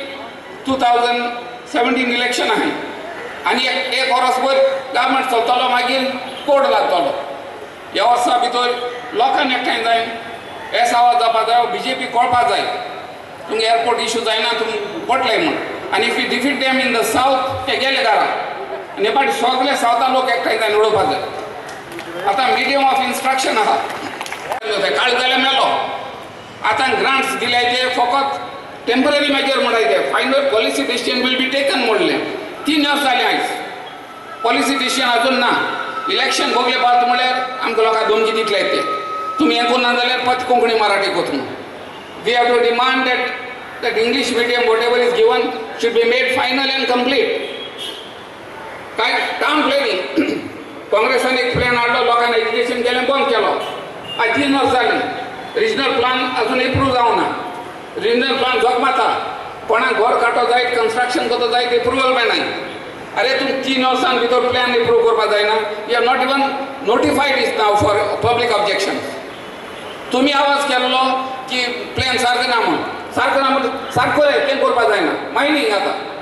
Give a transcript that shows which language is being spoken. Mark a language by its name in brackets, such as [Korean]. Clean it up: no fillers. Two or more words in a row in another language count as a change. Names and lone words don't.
[Konkani] 2017 इलेक्शन आहाय आनी एक वर्सभर गव्हर्मेंट चलतलो मागीर कोड लागतलो ह्या वर्सा भितर लोकांक एकठांय जाय हे आवाज जावपा जाय बीजेपी कळपा जाय तुमगे [English] airport issue [Konkani] जायना तुमकां पडलें म्हण आनी [English] if you defeat them in the south [Konkani] ते गेले घरा आनी हे फाटी सगळे सावथा लोक एकठांय जाय उडोवपा जाय आतां [English] medium of instruction [Konkani] आहा काळ जाल्यार मेलो आतां ग्रांट्स दिल्याय ते फकत [English] temporary measure [Konkani] म्हणटाय ते [English] final policy decision will be taken [Konkani] म्हणलें 3 वर्स जालीं आयज [English] policy decision [Konkani] अजून ना इलेक्शन भोगले पावता म्हळ्यार आमकां लोकांक धमकी दितले ते तुमी हें करना जाल्यार पत कोंकणी मराठी कोत म्हणून [English] we have to demand that English medium whatever is given should be made final and complete. [Konkani] काय [English] town planning [Konkani] काँग्रेसान एक प्लॅन हाडलो लोकांना एज्युकेशन केलें बंद केलो आज 3 वर्स जालीं [English] regional plan [Konkani] अजून एप्रूव जावना [English] regional plan [Konkani] जोगमाता कोणाक घर काडटो जाय कन्स्ट्रक्शन करतो जाय एप्रुवल मेळनाय अरे तुम 3 वर्सां भितर [English] plan approve [Konkani] करपा जायना [English] you have not even notified is now for public objection [Konkani] तुम्ही आवाज केल्लो की प्लॅन सारको ना म्हणून सारको तें करपा जायना मायनींग आतां